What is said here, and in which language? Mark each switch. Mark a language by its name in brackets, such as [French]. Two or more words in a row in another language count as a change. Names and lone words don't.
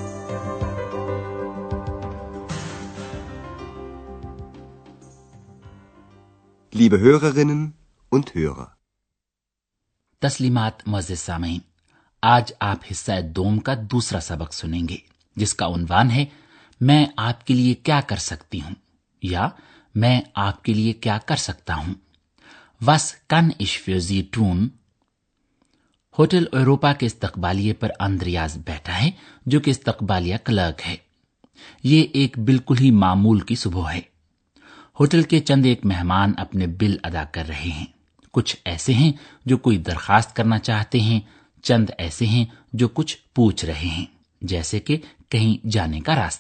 [German] Liebe Hörerinnen und Hörer. [Urdu] تسلیمات معزز سامعین، آج آپ حصہ دوم کا دوسرا سبق سنیں گے جس کا عنوان ہے میں آپ کے لیے کیا کر سکتی ہوں یا میں آپ کے لیے کیا کر سکتا ہوں. [German] Was kann ich für Sie tun؟ [Urdu] ہوٹل ایوروپا کے استقبالیے پر اندریاز بیٹھا ہے جو کہ استقبالیہ کلرک ہے. یہ ایک بالکل ہی معمول کی صبح ہے. ہوٹل کے چند ایک مہمان اپنے بل ادا کر رہے ہیں. کچھ ایسے ہیں جو کوئی درخواست کرنا چاہتے ہیں، چند ایسے ہیں جو کچھ پوچھ رہے ہیں، جیسے کہ کہیں جانے کا راستہ.